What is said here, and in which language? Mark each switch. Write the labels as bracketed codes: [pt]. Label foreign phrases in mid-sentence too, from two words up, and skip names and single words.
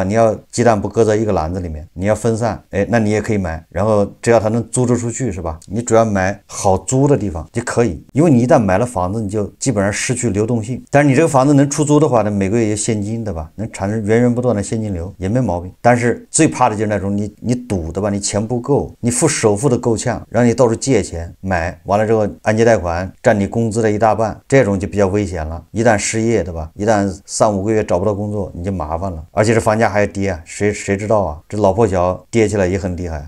[zh] 你要雞蛋不擱在一個籃子裡面，你要分散，哎，那你也可以買，然後只要它能租得出去，是吧？你主要買好租的地方就可以，因為你一旦買了房子，你就基本上失去流動性。但是你這個房子能出租的話呢，每個月有現金，對吧？能產生源源不斷的現金流，也沒毛病。但是最怕的就是那種你賭，對吧？你錢不夠，你付首付的夠嗆，讓你到處借錢買，完了之後按揭貸款占你工資的一大半，這種就比較危險了。一旦失業，對吧？一旦3-5個月找不到工作，你就麻煩了。而且這房價還要跌啊，誰知道啊？這老破小跌起來也很厲害。